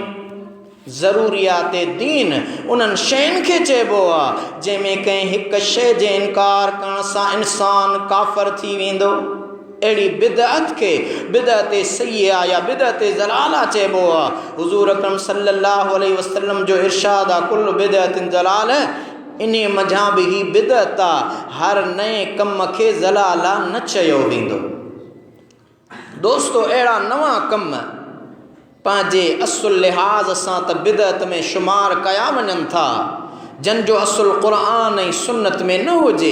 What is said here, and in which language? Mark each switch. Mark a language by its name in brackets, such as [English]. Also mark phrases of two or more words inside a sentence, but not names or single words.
[Sindhi] ज़रूरियात दीन उन्हनि शयुनि खे चइबो आहे जंहिंमें कंहिं हिकु शइ जे इनकार करण सां इंसानु काफ़िर थी वेंदो। अहिड़ी बिदअत खे [Arabic] بدعة سيئة [Sindhi] या [Arabic] بدعة ضلالة [Sindhi] चइबो आहे। हुज़ूर अकरम [Arabic] صلى الله عليه وسلم [Sindhi] जो इरशाद आहे [Arabic] كل بدعة ضلالة, [Sindhi] इन मंझां बि ही बिदअत आहे। हर नए कम खे ज़लाला न चयो वेंदो। दोस्तो, अहिड़ा नवां कम पंहिंजे असुल लिहाज़ सां त बिदअत में शुमार कया वञनि था, जन जो असुल क़ुरान ऐं सुन्नत में न हुजे।